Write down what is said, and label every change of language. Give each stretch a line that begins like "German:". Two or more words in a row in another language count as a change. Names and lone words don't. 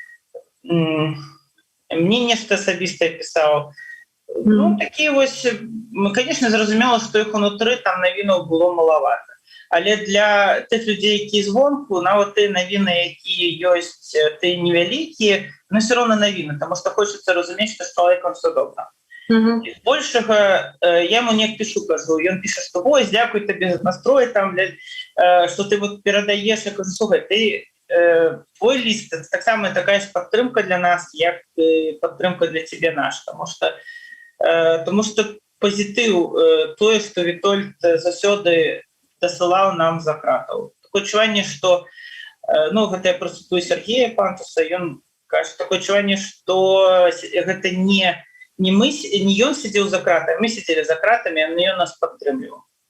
Belarusian: Мне нешта асабістае пісаў. Ну, такія вось, конечно, зразумела, што іх унутры там навінаў было малавата. Але для тых людзей, якія звонку, нават тыя навіны, якія ёсць, тыя невялікія,
Russian: но все равно навіны, потому что хочется разумець, что с человеком все добра.
Belarusian: І большага
Russian: я ему не пишу,
Belarusian: кажу, ён піша, что ой, дзякуй табе за настрой там, что ты вот перадаеш, я кажу, слухай, ты твой ліст это таксама такая ж падтрымка для нас, як падтрымка для тебе наш, тому что пазітыў тое, што Вітольд заўсёды дасылаў нам за кратаў. Такое адчуванне, што ну гэта я працытую Сергея Пантуса, ён кажа, такое адчуванне, што гэта не ён сидзеў за кратамі, мы сидзелі за кратамі, а ён нас падтрымліваў.